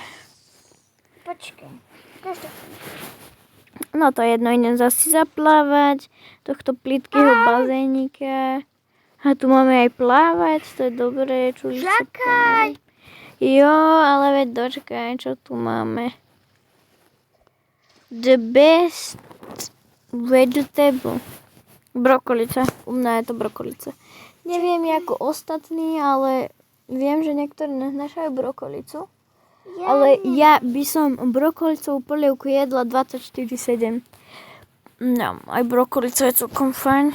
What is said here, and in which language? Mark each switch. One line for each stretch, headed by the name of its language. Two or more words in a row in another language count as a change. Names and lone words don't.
Slovak: Počkaj. Ukáž to. No to jedno, idem zase zaplávať. Tohto plitkého bazénika. A tu máme aj plávať, to je dobré. Čakaj. Jo, ale veď dočkaj, čo tu máme.
English: The best vegetable.
Slovak: Brokolica. U mňa je to brokolica. Neviem ako ostatní, ale viem, že niektorí neznášajú brokolicu. Ale ja by som brokolicovú polievku jedla 24/7. No, aj brokolica je celkom fajn.